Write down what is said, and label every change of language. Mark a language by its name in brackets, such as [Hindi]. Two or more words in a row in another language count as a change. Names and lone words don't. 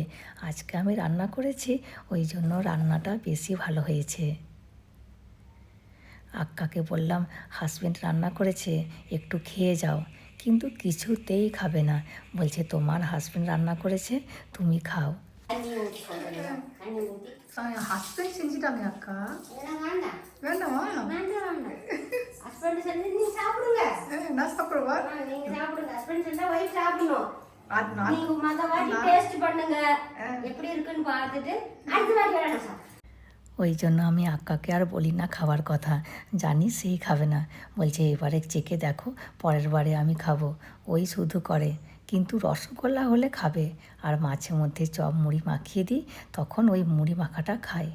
[Bangla] আজকে আমি রান্না করেছি, ওই জন্য রান্নাটা বেশি ভালো হয়েছে। আক্কাকে বললাম হাজব্যান্ড রান্না করেছে, একটু খেয়ে যাও, কিন্তু কিছুতেই খাবে না। বলছে তোমার হাজব্যান্ড রান্না করেছে, তুমি খাও। [Tamil] హస్బెండ్ செஞ்சிட்டாங்க அக்கா. வேண்டாமா? ஹஸ்பண்ட் செஞ்சு நீ சாப்பிடுங்க. நான் சாப்பிடுவா? நீங்க சாப்பிடுங்க. ஹஸ்பண்ட் செஞ்சா வைஃப் சாப்பிடணும். நீங்க மொத வாட்டி டேஸ்ட் பண்ணுங்க, எப்படி இருக்குன்னு பார்த்துட்டு அடுத்த வாட்டி வேணாம் சாப்பிடுங்க। [Bangla] ওই জন্য আমি আক্কাকে আর বলি না খাওয়ার কথা, জানি সেই খাবে না। বলছে এবারে চেখে দেখো, পরের বারে আমি খাবো। ওই শুধু করে, কিন্তু রসগোল্লা হলে খাবে, আর মাঝে মধ্যে চপ মুড়ি মাখিয়ে দিই, তখন ওই মুড়ি মাখাটা খায়।